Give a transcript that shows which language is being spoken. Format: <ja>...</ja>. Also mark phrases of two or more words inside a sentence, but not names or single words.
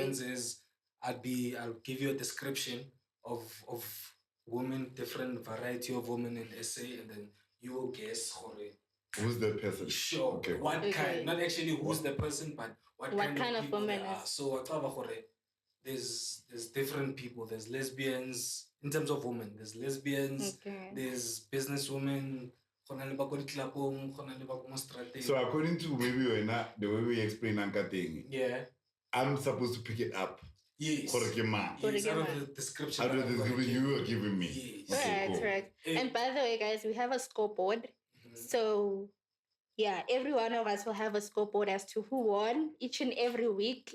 <en>happens is I'll give you a description of women, different variety of women in SA, and then you will guess Who's the person? Sure. Okay. What Okay. kind? Not actually who's the person, but what kind of people woman they are. is- So there's different people. There's lesbians in terms of women. There's lesbians. Okay. There's businesswomen.</en> <tn>Khona le ba ko ditlapong, khona le ba ko mo strateng.</tn> <en>So according to maybe the way we explain Anka thing, Yeah. I'm supposed to pick it up. Yes. For the man. Yes, out Korigema. of the description. Out of that the I'm gonna description give. you were giving me. Yes. Okay, Right, cool. right. Eh, And by the way, guys, we have a scoreboard. mhm. So, yeah, every one of us will have a scoreboard as to who won each and every week.</en>